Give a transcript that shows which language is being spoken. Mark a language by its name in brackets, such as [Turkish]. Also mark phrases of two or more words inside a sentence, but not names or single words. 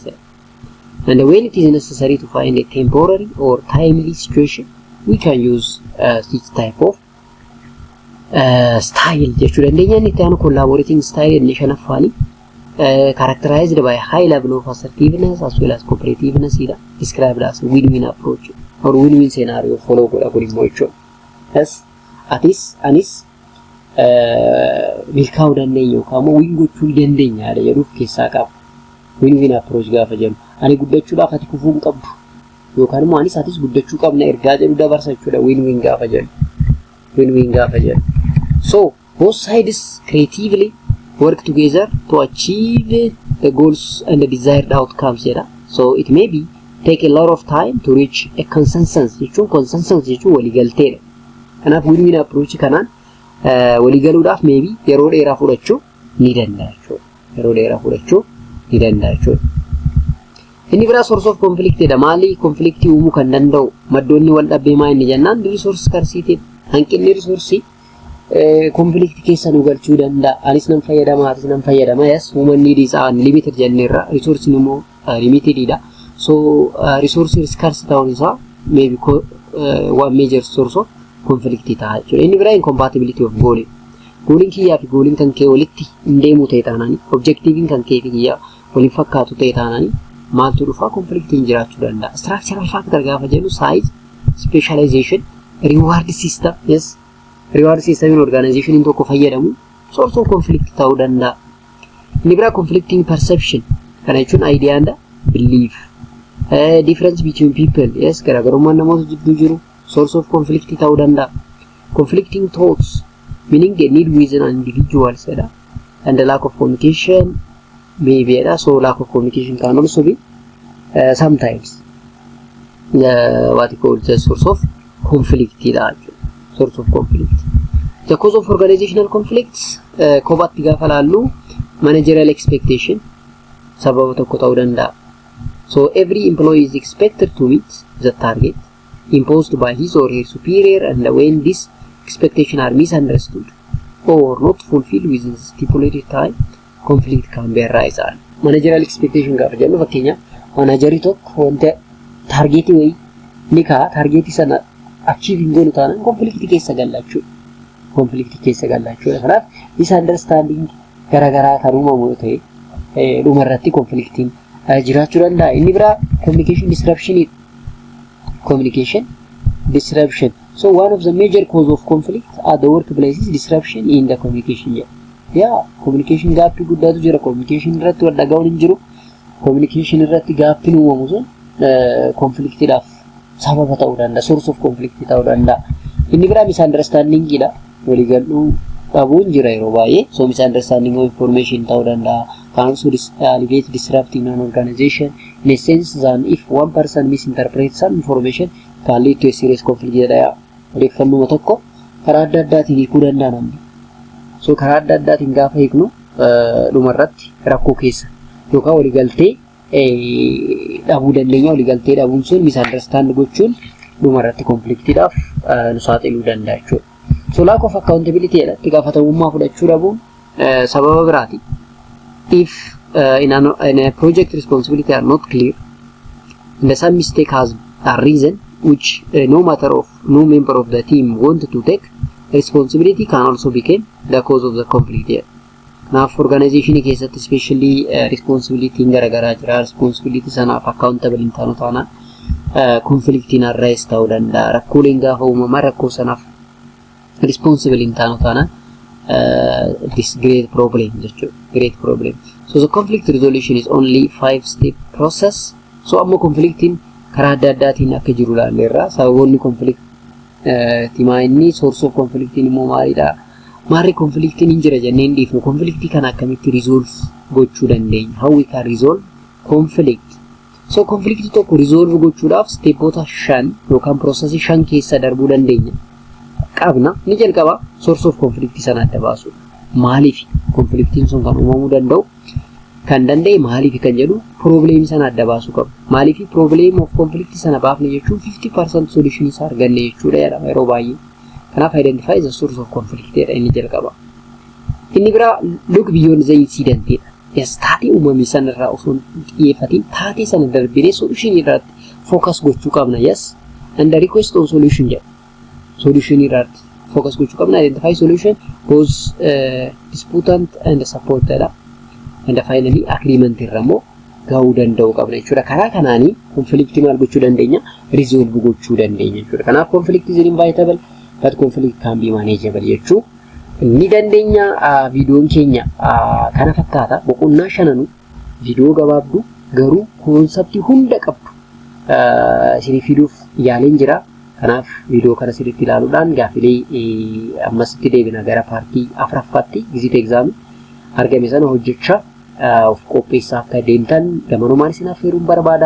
[English] And when it is necessary to find a temporary or timely situation, we can use this type of style. Collaborating style in characterized by a high level of assertiveness as well as cooperativeness, described as win-win approach or win-win scenario follow according to yes, [Oromo] anis milkaa'uu dandeenya yookaan win gochuu dandeenya jedhuuf keessaa qaba. [English] Win-win approach [Oromo] gaafa jennu ani guddachuudhaaf ati kufuu hin qabdu yookaan immoo anis atis guddachuu qabna ergaa jedhu dabarsa jechuudha. Win-win gaafa jennu. Win-win gaafa jennu. [English] So both sides creatively work together to achieve the goals and the desired outcomes. So it may be take a lot of time to reach a consensus. [Oromo] Consensus jechuun waliigalteedha. Kanaaf [English] win-win approach [Oromo] kanaan waliigaluudhaaf maybe yeroo dheeraa fudhachuu ni danda'a jechuudha. Yeroo dheeraa fudhachuu ni danda'a jechuudha. Inni biraa [English] source of conflict [Oromo] dha. Maali conflict uumuu kan danda'u maddoonni wal dhabbii maa inni jennaan [English] resource scarcity. [Oromo] Hanqinni resource conflict keessa nu galchuu danda'a. Anis nan fayyadama atis nan fayyadama. [English] Yes, human need is unlimited jenneerra. [Oromo] Resource immoo limited dha. [English] So resource scarce [Oromo] ta'uun isaa [English] maybe one major source of conflict [Oromo] ta'a jechuudha. Inni biraa [English] incompatibility of goal. [Oromo] Goaliin kiyyaa fi goaliin kan kee walitti hin deemu ta'e taanani objectiviin kan kee fi kiyyaa waliin fakkaatu ta'e taanani maaltu dhufa conflictiin jiraachuu danda'a. [English] Structural factor [Oromo] gaafa jennu [English] size, specialization, reward system. Yes, reward system in organization [Oromo] in tokko fayyadamu [English] source of conflict [Oromo] ta'uu danda'a. Inni biraa [English] conflicting perception [Oromo] kana jechuun [English] idea and belief. Difference between people. Yes, [Oromo] garaagarummaan namoota jidduu jiru [English] source of conflict [Oromo] ta'uu danda'a. [English] Conflicting thoughts meaning the need within an individual and the lack of communication maybe. So lack of communication can also be sometimes what you call the source of conflict. Source of conflict. The cause of organizational conflicts [Oromo] kophaatti gaafa laallu [English] managerial expectation [Oromo] sababa tokko ta'uu danda'a. [English] So every employee is expected to meet the target imposed by his or her superior, and when these expectations are misunderstood or not fulfilled within the stipulated time, conflict can be arise. Managerial expectation [Oromo] gaafa jennu fakkeenya managerii tokko wanta targetii wayii ni ka'a, targetii sana achieve hin goonu taanaan conflict keessa gallachuudha. Conflict keessa gallachuudha. Kanaaf misunderstanding garaagaraa kan uumamu yoo ta'e dhumarratti conflicting jiraachuu danda'a. Inni biraa [English] communication disruption. Communication disruption. So one of the major cause of conflict at the workplace is disruption in the communication. [Oromo] Yeah, communication gaappii guddaatu jira. Communication irratti wal dhagaa'uun hin jiru. Communication irratti gaappiin uumamu sun conflictidhaaf sababa ta'uu danda'a. [English] Source of conflict [Oromo] ta'uu danda'a. Inni biraa misunderstanding dha. Waliigaluu dhabuun jira yeroo baay'ee. [English] So misunderstanding of information [Oromo] ta'uu danda'a. [English] Can also alleviate disrupting an organization in a sense that if one person misinterprets some information can lead to a serious conflict. [Oromo] Odeeffannoo tokko karaa adda addaatiin hiikuu danda'a namni. So karaa adda addaatiin gaafa hiiknu dhumarratti rakkoo keessa yookaan waliigaltee dhabuu dandeenya. Waliigaltee dhabuun sun misunderstand gochuun dhumarratti conflictidhaaf nu saaxiluu danda'a jechuudha. [English] So lack of accountability [Oromo] itti gaafatamummaa fudhachuu dhabuun sababa biraati. [English] If in a project responsibility are not clear and some mistake has arisen which no member of the team wanted to take, responsibility can also become the cause of the conflict. [Oromo] Kanaaf organization keessatti especially responsibility garagaraa jira. Responsibility sanaaf accountable hin taanu taana conflict in arise ta'uu danda'a. Rakkooleen gaafa uumaman rakkoo sanaaf responsible in taanu taana [English] this great problem [Oromo] jechuudha. [English] Great problem. So the conflict resolution is only 5-step process. [Oromo] So amma conflicting karaa adda addaatiin akka jiru ilaalleerra. Sababoonni conflict timaa inni [English] source of conflicting [Oromo] immoo maalidha? Maarri conflicting hin jira jenneen dhiifnu conflictii kana akkamitti resolve gochuu dandeenya? [English] How we can resolve conflict? [Oromo] So conflict tokko resolve gochuudhaaf stepota 5 yookaan process 5 keessa darbuu dandeenya. Qabna ni jalqaba source of conflict sana adda baasu. Maaliif conflicting sun kan uumamuu danda'u? Kan danda'e maaliif kan jedhu problem sana adda baasu qabu. Maaliif [English] problem of conflict [Oromo] sana baafne jechuun 50% solution isa arganne jechuudha yeroo baay'ee. [English] Kanaaf identify the source of conflict [Oromo] jedha inni jalqaba. Inni biraa [English] look beyond the incident jedha. [Oromo] Yes, taatee uumamii sanarraa osoo xiyyeeffatiin taatee sana darbinee solution irratti focus gochuu qabna. [English] Yes, and the request on solution jedha. [Oromo] Solution irratti focus gochuu qabna. [English] Identify solution both disputant and supported. [Oromo] And finally agreement irrammoo gahuu danda'u qabna jechuudha. Karaa kanaanii conflict maal gochuu dandeenya? Resolve gochuu dandeenya jechuudha. [English] Kanaaf conflict is inevitable but conflict can be manageable [Oromo] jechuu ni dandeenya. Viidiyoon keenya kana fakkaata. Boqonnaa shananu viidiyoo gabaabduu garuu konseptii hunda qabdu isinii fiduuf yaaleen jira. Kanaaf viidiyoo kana sirriitti ilaaluudhaan gaafilee ammasitti deebina gara paartii afuraffaatti [English] exit exam [Oromo] argame sana hojjechaa of qopheessaa akka deemtan gamanumaan isin affeeruun barbaada.